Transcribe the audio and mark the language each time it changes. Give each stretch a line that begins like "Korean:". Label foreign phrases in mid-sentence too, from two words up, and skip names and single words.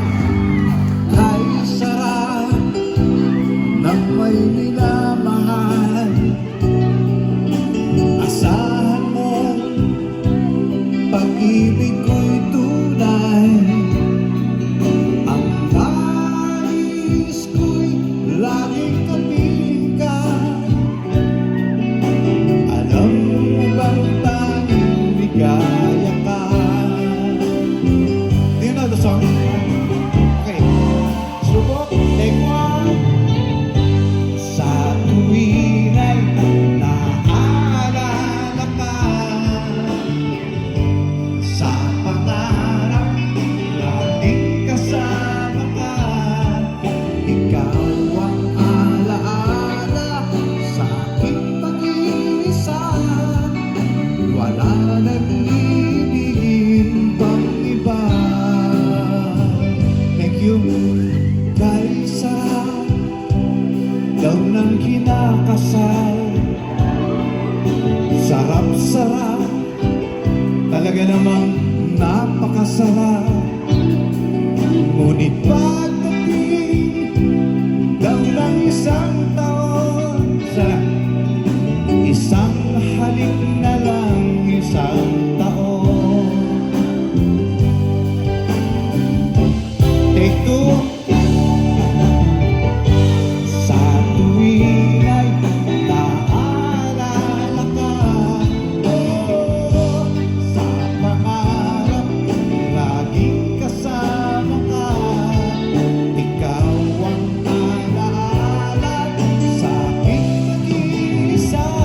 Filipino: Kay sarap ng may minamahal, asahan mo, pag-ibig ko'y tunay. Ang nais ko'y laging kapiling ka. Alam mo bang tanging ligaya ka?
English: Do you know the song? Okay.
Filipino: Subok,
English: take one.
Filipino: Sa tuwing ay naaalala ka, sa pangarap laging kasama ka. Ikaw ang alaala sa aking pag-iisa. Wala nang ibigin pang iba.
English: Thank you.
Filipino: Kay sarap daw ng kinakasal, sarap-sarap, talaga namang napakasarap. Ngunit pagdating daw ng isang taon, isang halik na lang isang taon.
English: Take two.
Filipino: Sa tuwing ay naaalala ka, oh, sa pangarap laging kasama ka. Ikaw ang alaala sa aking nag-iisa.